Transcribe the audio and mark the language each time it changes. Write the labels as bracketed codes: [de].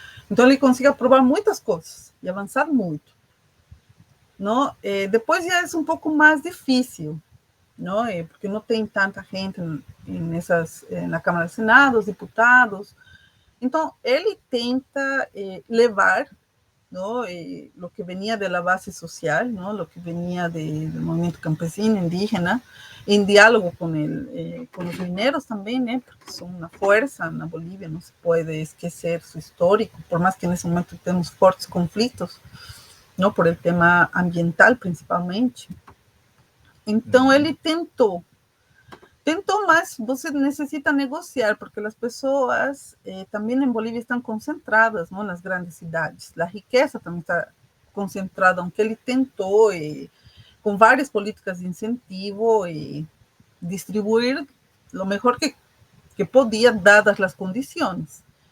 [pt] Então ele consegue aprovar muitas coisas e avançar muito. Não? Depois já é um pouco mais difícil, não? Porque não tem tanta gente na Câmara do Senado, os deputados. Então ele tenta levar, ¿no? [es] Lo que venía de la base social, ¿no? Lo que venía del movimiento campesino, indígena, en diálogo con los mineros también, porque son una fuerza en la Bolivia, no se puede esquecer su histórico, por más que en ese momento tenemos fuertes conflictos, ¿no? Por el tema ambiental principalmente. [pt] Então ele tentou, mas você necessita negociar, porque as pessoas também em Bolívia estão concentradas, não, nas grandes cidades. A riqueza também está concentrada, aunque ele tentou, com várias políticas de incentivo, distribuir o melhor que podia, dadas as condições.